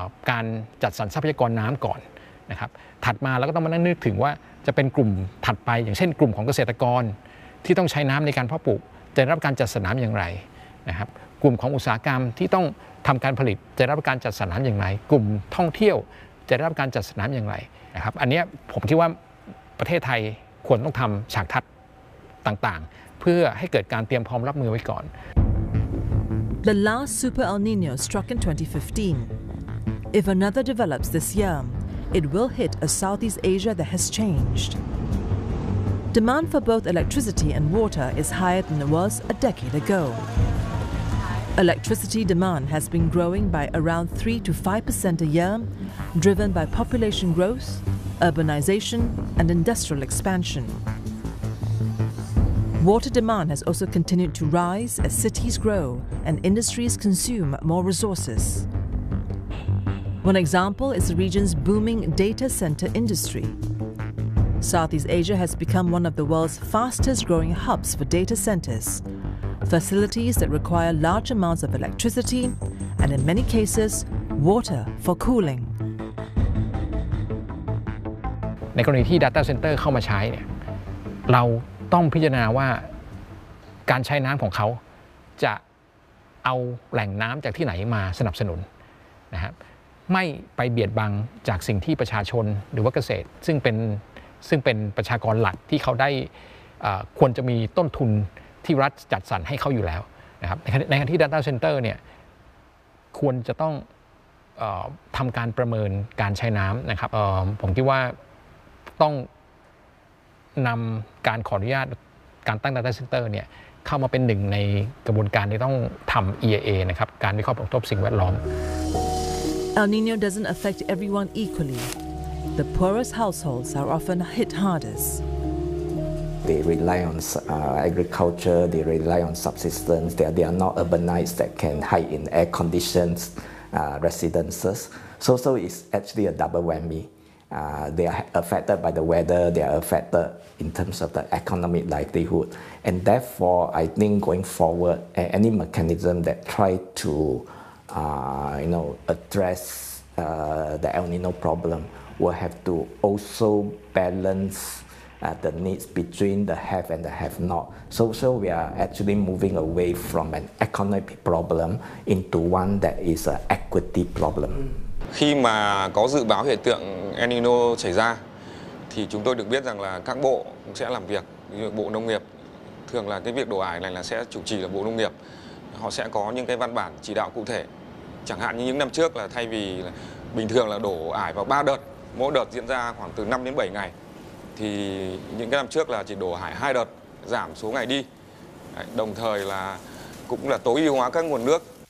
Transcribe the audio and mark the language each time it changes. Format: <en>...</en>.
<th>การจัดสรรทรัพยากรน้ำก่อนนะครับถัดมาเราก็ต้องมานั่งนึกถึงว่าจะเป็นกลุ่มถัดไปอย่างเช่นกลุ่มของเกษตรกรที่ต้องใช้น้ำในการเพาะปลูกจะรับการจัดสรรน้ำอย่างไรนะครับกลุ่มของอุตสาหกรรมที่ต้องทำการผลิตจะรับการจัดสรรน้ำอย่างไรกลุ่มท่องเที่ยวจะรับการจัดสรรน้ำอย่างไรนะครับอันนี้ผมคิดว่าประเทศไทยควรต้องทำฉากทัศน์ต่างๆเพื่อให้เกิดการเตรียมพร้อมรับมือไว้ก่อน</th> <en>The last Super El Nino struck in 2015. If another develops this year, it will hit a Southeast Asia that has changed. Demand for both electricity and water is higher than it was a decade ago. Electricity demand has been growing by around 3-5% a year, driven by population growth, urbanization, and industrial expansion. Water demand has also continued to rise as cities grow and industries consume more resources. One example is the region's booming data center industry. Southeast Asia has become one of the world's fastest growing hubs for data centers, facilities that require large amounts of electricity and, in many cases, water for cooling.</en> <th>ในกรณีที่ data center เข้ามาใช้เนี่ยเราต้องพิจารณาว่าการใช้น้ำของเขาจะเอาแหล่งน้ำจากที่ไหนมาสนับสนุนนะครับไม่ไปเบียดบังจากสิ่งที่ประชาชนหรือว่าเกษตรซึ่งเป็นประชากรหลักที่เขาได้ ควรจะมีต้นทุนที่รัฐจัดสรรให้เขาอยู่แล้วนะครับในขณะที่ data center เนี่ยควรจะต้องทำการประเมินการใช้น้ำนะครับผมคิดว่าต้อง นำการขออนุญาตการตั้ง data center เนี่ยเข้ามาเป็นหนึ่งในกระบวนการที่ต้องทำ EIA นะครับการวิเคราะห์ผลกระทบสิ่งแวดล้อม</th> <en>El Nino doesn't affect everyone equally. The poorest households are often hit hardest. They rely on agriculture. They rely on subsistence. They are not urbanized that can hide in air conditions residences. So it's actually a double whammy. They are affected by the weather, they are affected in terms of the economic livelihood. And therefore, I think going forward, any mechanism that try to address the El Nino problem will have to also balance the needs between the have and the have not. So we are actually moving away from an economic problem into one that is an equity problem. Mm.</en> <vi>Khi mà có dự báo hiện tượng El Nino xảy ra thì chúng tôi được biết rằng là các bộ cũng sẽ làm việc như Bộ Nông nghiệp thường là cái việc đổ ải này là sẽ chủ trì là Bộ Nông nghiệp họ sẽ có những cái văn bản chỉ đạo cụ thể chẳng hạn như những năm trước là thay vì là bình thường là đổ ải vào 3 đợt mỗi đợt diễn ra khoảng từ 5 đến 7 ngày thì những cái năm trước là chỉ đổ ải 2 đợt giảm số ngày đi đồng thời là cũng là tối ưu hóa các nguồn nước</vi>